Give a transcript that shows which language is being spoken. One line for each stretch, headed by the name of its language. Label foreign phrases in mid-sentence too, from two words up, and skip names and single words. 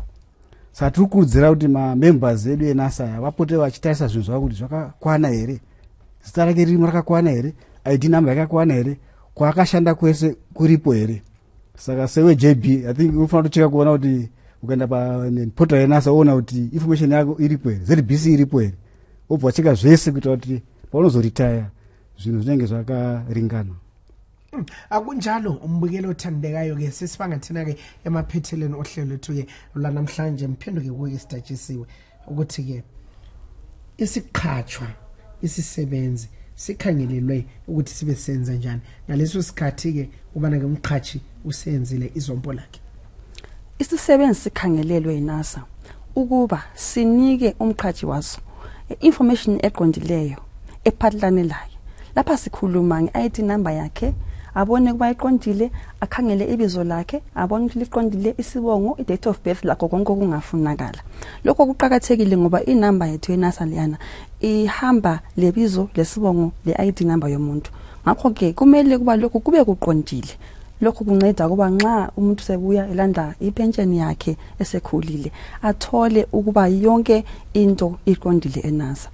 Shona: Saka tiri kukurudzira kuti mamembers edu eNASA vapote vachitarisa zvinhu zvavo kuti zvakakwana here, zita rake ririmo rakakwana here,
English: ID number
Shona: yakakwana here, kwaakashanda kwese kuripo here. Saka sewe JB
English: I think
Shona: unofanira kucheka kuona kuti ukaenda paportal yeNASA uona kuti information yako iripo here, ZBC iripo here, obva wacheka zvese kuitira kuti paunozoretire zvinhu zvinenge zvakaringana.
North Ndebele: Akunjalo umbukelo othandekayo ke sesibanga thina ke emaphetheleni ohlelo lethu ke lanamhlanje mphenduke kuye isidatshisiwe ukuthi ke isiqhatshwa isisebenzi sikhangelelwe ukuthi sibe senza njani ngaleso sikhathi ke ubana ke umqhatshi usenzile izombo lakhe. Isisebenzi sikhangelelwe yiNASA ukuba sinike umqhatshi waso information eqondileyo ephatlanelayo. Lapha sikhuluma nge-
English: ID number
North Ndebele: yakhe, abone kuba iqondile, akhangele ibizo lakhe, abone ukuthi liqondile, isibongo, i-
English: date of birth
North Ndebele: lakho konke okungafunakala. Lokho kuqakathekile ngoba inamba yethu yeNASA leyana ihamba lebizo lesibongo le-
English: ID number
North Ndebele: yomuntu. Ngakho ke kumele kuba lokho kube kuqondile. Lokho kunceda kuba nxa umuntu sebuya elanda ipension yakhe esekhulile athole ukuba yonke into iqondile eNASA.